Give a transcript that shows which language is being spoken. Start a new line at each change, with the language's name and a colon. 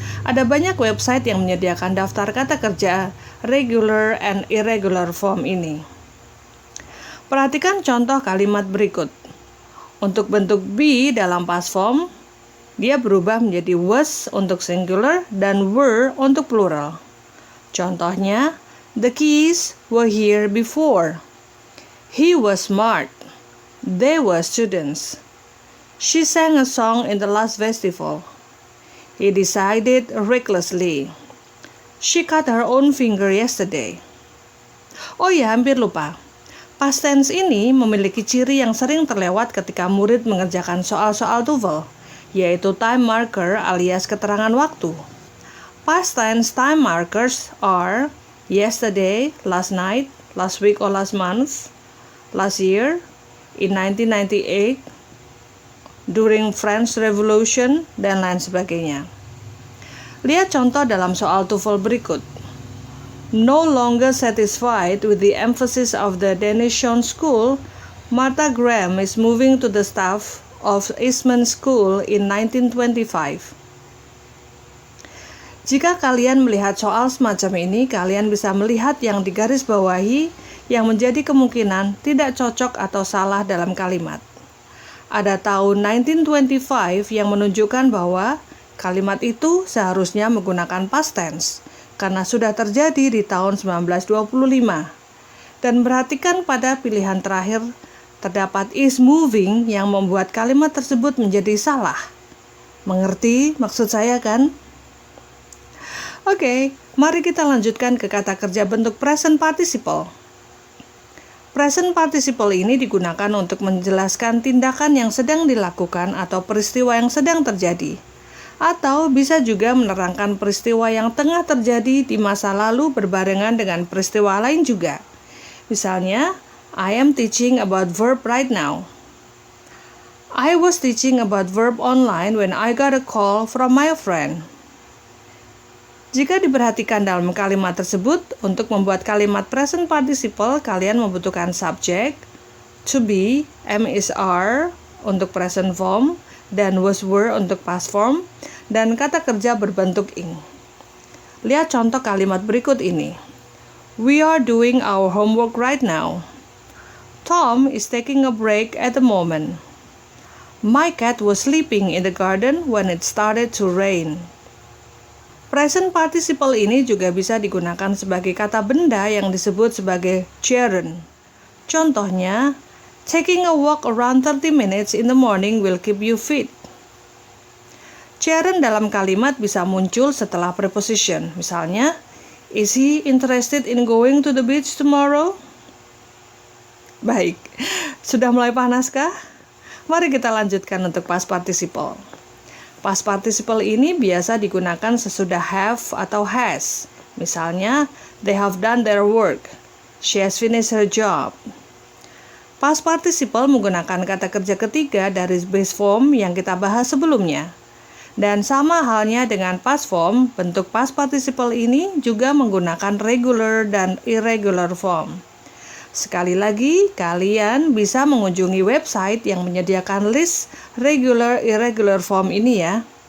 Indonesian: Ada banyak website yang menyediakan daftar kata kerja regular and irregular form ini. Perhatikan contoh kalimat berikut. Untuk bentuk be dalam past form, dia berubah menjadi was untuk singular dan were untuk plural. Contohnya,
English: the keys were here before. He was smart. They were students. She sang a song in the last festival. He decided recklessly. She cut her own finger yesterday.
Indonesian: Oh ya, hampir lupa. Past tense ini memiliki ciri yang sering terlewat ketika murid mengerjakan soal-soal TOEFL, yaitu time marker alias keterangan waktu.
English: Past tense time markers are yesterday, last night, last week or last month, last year, in 1998, during French Revolution,
Indonesian: dan lain sebagainya. Lihat contoh dalam soal TOEFL berikut.
English: No longer satisfied with the emphasis of the Danition School, Martha Graham is moving to the staff of Eastman School in 1925.
Indonesian: Jika kalian melihat soal semacam ini, kalian bisa melihat yang digarisbawahi yang menjadi kemungkinan tidak cocok atau salah dalam kalimat. Ada tahun 1925 yang menunjukkan bahwa kalimat itu seharusnya menggunakan past tense karena sudah terjadi di tahun 1925. Dan perhatikan pada pilihan terakhir terdapat is moving yang membuat kalimat tersebut menjadi salah. Mengerti maksud saya kan? Oke, mari kita lanjutkan ke kata kerja bentuk present participle. Present participle ini digunakan untuk menjelaskan tindakan yang sedang dilakukan atau peristiwa yang sedang terjadi. Atau bisa juga menerangkan peristiwa yang tengah terjadi di masa lalu berbarengan dengan peristiwa lain juga. Misalnya,
English: I am teaching about verb right now. I was teaching about verb online when I got a call from my friend.
Indonesian: Jika diperhatikan dalam kalimat tersebut, untuk membuat kalimat present participle, kalian membutuhkan subject, to be, am is are untuk present form, dan was were untuk past form, dan kata kerja berbentuk ing. Lihat contoh kalimat berikut ini.
English: We are doing our homework right now. Tom is taking a break at the moment. My cat was sleeping in the garden when it started to rain.
Indonesian: Present participle ini juga bisa digunakan sebagai kata benda yang disebut sebagai gerund. Contohnya,
English: taking a walk around 30 minutes in the morning will keep you fit.
Indonesian: Gerund dalam kalimat bisa muncul setelah preposition. Misalnya,
English: is he interested in going to the beach tomorrow?
Indonesian: Baik, sudah mulai panaskah? Mari kita lanjutkan untuk past participle. Past participle ini biasa digunakan sesudah have atau has. Misalnya,
English: they have done their work. She has finished her job.
Indonesian: Past participle menggunakan kata kerja ketiga dari base form yang kita bahas sebelumnya. Dan sama halnya dengan past form, bentuk past participle ini juga menggunakan regular dan irregular form. Sekali lagi, kalian bisa mengunjungi website yang menyediakan list regular irregular form ini ya.